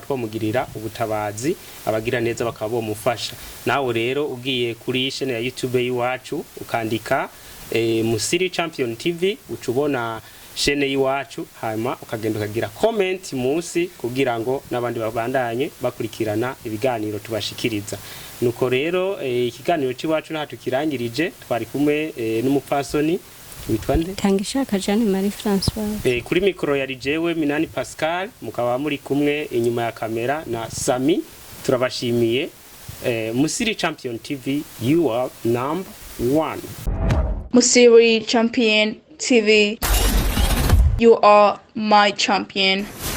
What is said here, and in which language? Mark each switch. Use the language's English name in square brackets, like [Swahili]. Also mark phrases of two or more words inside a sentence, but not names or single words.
[Rundi] twamugirira ubutabazi abagira neza bakaba bomufasha nawe rero ugiye kuri chaîne ya YouTube yiwacu ukandika Musiri Champion TV ucubona chaîne yiwacu hanyuma ukagenda ukagira comment munsi kugira ngo nabandi babandanye bakurikirana ibiganiro tubashikiriza nuko rero ikiganiro ciwacu naho tukirangirije twari kumwe n'umupfasoni witwande Tangishaka Jeanne Marie François kuri mikro yari jewe Minani Pascal mukaba muri kumwe inyuma ya kamera na Sami turabashimiye Musiri Champion TV [English] you are number 1 Musiri Champion TV you are my champion.